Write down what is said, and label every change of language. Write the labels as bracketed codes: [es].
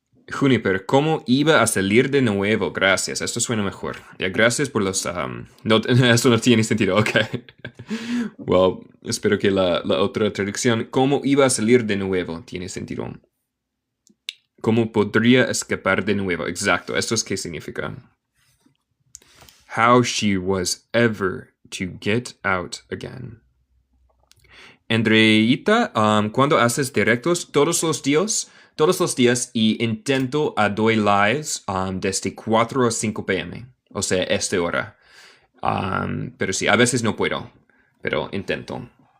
[es] Juniper, ¿cómo iba a salir de nuevo? Gracias, esto suena mejor. Ya, gracias por los... no, esto no tiene sentido, ok. Well, espero que la otra traducción, ¿cómo iba a salir de nuevo? Tiene sentido. ¿Cómo podría escapar de nuevo? Exacto, ¿esto es qué significa? [en] How she was ever to get out again. [es] Andreita, cuando haces directos todos los días y intento a doy lives desde 4 a 5 p.m. O sea, esta hora. Pero sí, a veces no puedo, pero intento.